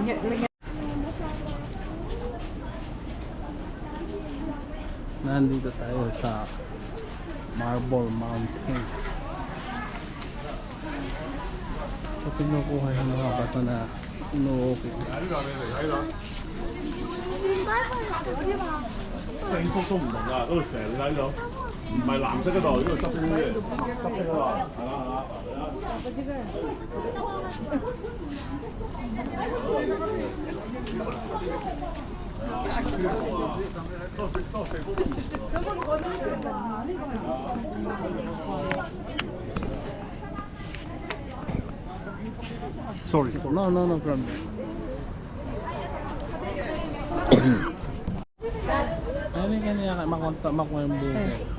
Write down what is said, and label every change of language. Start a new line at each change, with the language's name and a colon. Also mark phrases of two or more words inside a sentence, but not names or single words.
Filipino: Nandito tayo sa Marble Mountain. So, pinukuha yung mga bato na inuukit.
Cantonese: 四幅都唔同㗎，嗰度成你睇到，唔係藍色嗰度，呢度執色嘅，執色嗰度，係啦。多四幅。Sorry.
English: No problem.
Filipino: Ano yung kanya makontak mo yung bugay?